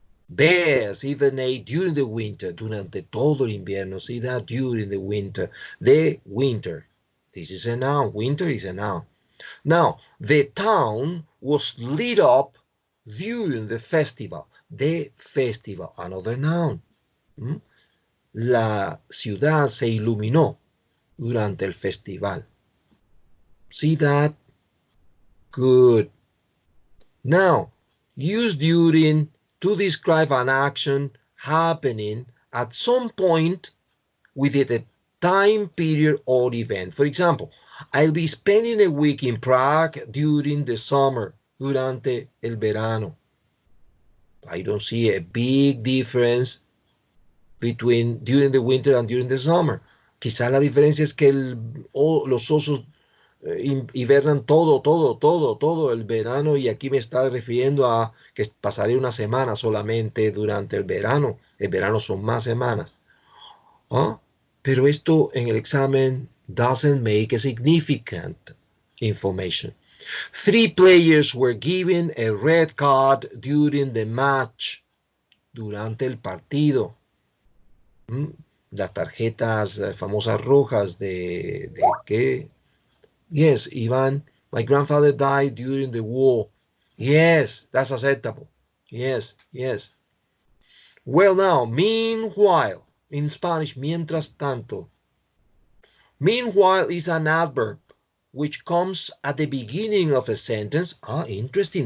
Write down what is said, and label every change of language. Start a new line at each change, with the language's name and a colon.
English: Bears hibernate during the winter,
Spanish: durante todo el invierno,
English: see that, during the winter, the winter. This is a noun. Winter is a noun. Now, the town was lit up during the festival. The festival, another noun.
Spanish: La ciudad se iluminó durante el festival.
English: See that? Good. Now, use during to describe an action happening at some point within a time period or event. For example, I'll be spending a week in Prague during the summer,
Spanish: durante el verano.
English: I don't see a big difference between during the winter and during the summer.
Spanish: Quizá la diferencia es que los osos hibernan todo el verano, y aquí me está refiriendo a que pasaré una semana solamente durante el verano. El verano son más semanas. Pero esto en el examen
English: doesn't make a significant information. 3 players were given a red card during the match.
Spanish: Durante el partido. Las tarjetas famosas rojas de ¿qué?
English: Yes, Ivan, my grandfather died during the war. Yes, that's acceptable. Yes. Well, now, meanwhile, in Spanish,
Spanish: mientras tanto.
English: Meanwhile is an adverb which comes at the beginning of a sentence. Interesting.